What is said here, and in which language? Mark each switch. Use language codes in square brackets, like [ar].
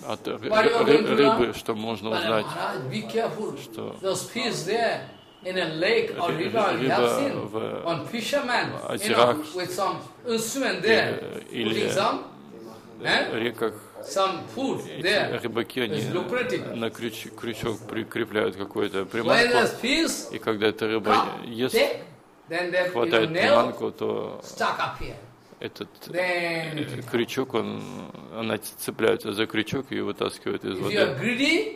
[ru] от рыбы, что можно узнать, [en] be careful. Those fish there in a lake or river, you have seen one fisherman, you know, with some instrument there, putting some, [ru] реках, [en] some food there. [ru] Рыбаки, они на крючок прикрепляют какую-то приманку, и когда эта рыба ест, хватает приманку, то этот крючок, она цепляется за крючок и ее вытаскивает из воды.